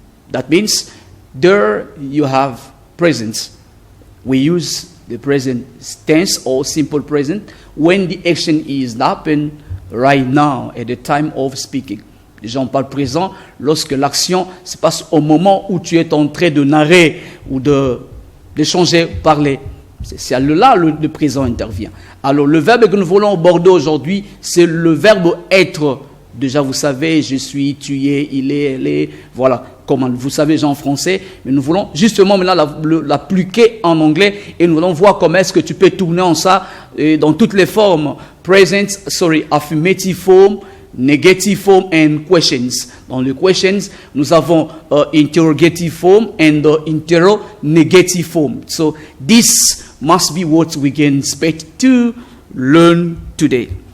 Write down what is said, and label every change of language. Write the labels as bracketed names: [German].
[English] That means there you have present. We use the present tense or simple present when the action is happening right now at the time of speaking. [French] Déjà on parle présent lorsque l'action se passe au moment où tu es en train de narrer ou d'échanger, parler. C'est là le présent intervient. Alors le verbe que nous voulons aborder aujourd'hui, c'est le verbe être. Déjà vous savez, je suis, tu es, il est, elle est. Voilà, comment vous savez déjà en français. Mais nous voulons justement maintenant l'appliquer en anglais et nous voulons voir comment est-ce que tu peux tourner en ça dans toutes les formes. [English] Present, affirmative form, negative form and questions. [French] Dans les questions, nous avons [English] interrogative form and interrogative form. So this must be what we can expect to learn today.